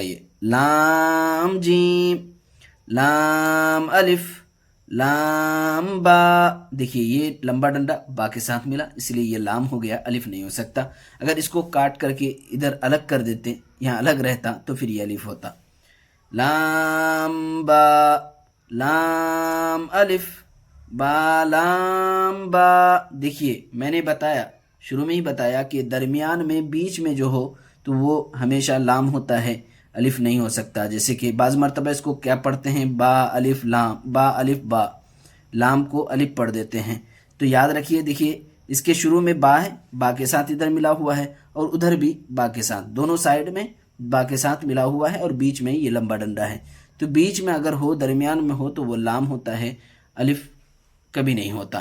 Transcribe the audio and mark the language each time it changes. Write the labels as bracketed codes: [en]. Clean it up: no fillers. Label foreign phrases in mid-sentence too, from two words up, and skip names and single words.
[ur] یہ لام جیم لام الف لام با. دیکھیے یہ لمبا ڈنڈا با کے ساتھ ملا اس لیے یہ لام ہو گیا، الف نہیں ہو سکتا. اگر اس کو کاٹ کر کے ادھر الگ کر دیتے، یہاں الگ رہتا تو پھر یہ الف ہوتا. لام با لام الف با لام با. دیکھیے میں نے بتایا شروع میں ہی بتایا کہ درمیان میں بیچ میں جو ہو تو وہ ہمیشہ لام ہوتا ہے، الف نہیں ہو سکتا. جیسے کہ بعض مرتبہ اس کو کیا پڑھتے ہیں، با الف لام، با الف با، لام کو الف پڑھ دیتے ہیں. تو یاد رکھیے دیکھیے اس کے شروع میں با ہے، با کے ساتھ ادھر ملا ہوا ہے اور ادھر بھی با کے ساتھ، دونوں سائڈ میں با کے ساتھ ملا ہوا ہے اور بیچ میں یہ لمبا ڈنڈا ہے. تو بیچ میں اگر ہو، درمیان میں ہو تو وہ لام ہوتا ہے، الف کبھی نہیں ہوتا.